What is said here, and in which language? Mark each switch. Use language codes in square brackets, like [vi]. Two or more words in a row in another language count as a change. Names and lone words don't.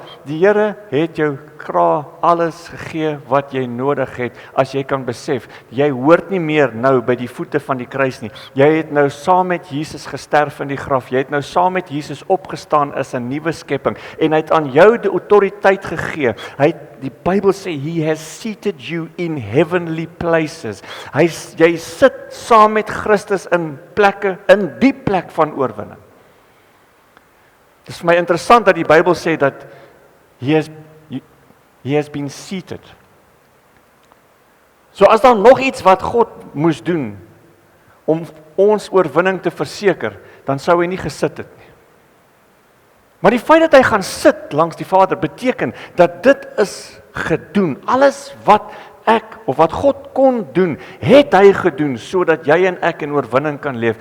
[af] Die Here het jou alles gegee wat jy nodig het, as jy kan besef, jy hoort nie meer nou by die voete van die kruis nie. Jy het nou saam met Jesus gesterf in die graf, jy het nou saam met Jesus opgestaan as 'n nuwe skepping, en hy het aan jou die autoriteit gegee. Die Bybel sê, [en] He has seated you in heavenly places. [af] Jy sit saam met Christus in plekke, in die plek van oorwinning. Dit is vir my interessant dat die Bybel sê dat [en] He has been seated. [af] So as daar nog iets wat God moes doen om ons oorwinning te verseker, dan sou hy nie gesit het nie. Maar die feit dat hy gaan sit langs die Vader beteken dat dit is gedoen. Alles wat wat God kon doen, het hy gedoen sodat jy en ek in oorwinning kan leef.